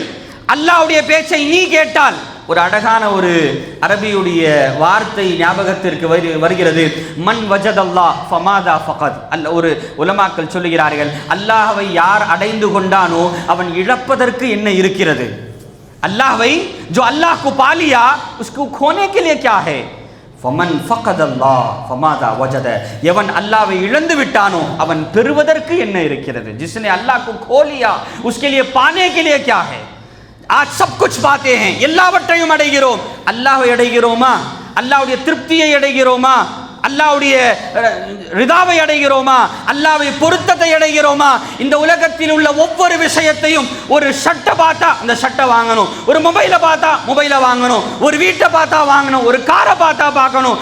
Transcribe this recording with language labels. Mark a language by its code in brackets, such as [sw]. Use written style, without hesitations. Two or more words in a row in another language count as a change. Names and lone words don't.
[ta] அல்லாஹ்வுடைய பேச்சை நீ கேட்டால், ஒரு அழகான ஒரு அரபியுடைய வார்த்தை ஞாபகத்திற்கு வருகிறது, [ar] من وجد الله فماذا فقد. [ta] ஒரு உலமாக்கள் சொல்லுகிறார்கள், அல்லாஹ்வை யார் அடைந்து கொண்டானோ அவன் இழப்பதற்கு என்ன இருக்கிறது? [hi] அல்லாஹ்வை जो अल्लाह को पा लिया उसको खोने के लिए क्या है? [ar] فمن فقد الله فماذا وجد, [hi] எவன் அல்லாஹ்வை இழந்து விட்டானோ அவன் பெறுவதற்கு என்ன இருக்கிறது? जिसने अल्लाह को खो लिया उसके लिए पाने के लिए क्या है? आज सब कुछ बातें हैं, [ta] எல்லாவற்றையும் அடைகிறோம். அல்லாஹ்வை அடைகிறோமா? அல்லாஹ்வுடைய திருப்தியை அடைகிறோமா? அல்லாஹ்வுடைய ரிதாவை அடைகிறோமா? அல்லாஹ்வை பொருத்தத்தை அடைகிறோமா? இந்த உலகத்தில் உள்ள ஒவ்வொரு விஷயத்தையும், ஒரு ஷர்ட்டை பார்த்தா அந்த ஷர்ட்டை வாங்கணும், ஒரு மொபைலை பார்த்தா மொபைலை வாங்கணும், ஒரு வீட்டை பார்த்தா வாங்கணும், ஒரு காரை பார்த்தா பார்க்கணும்.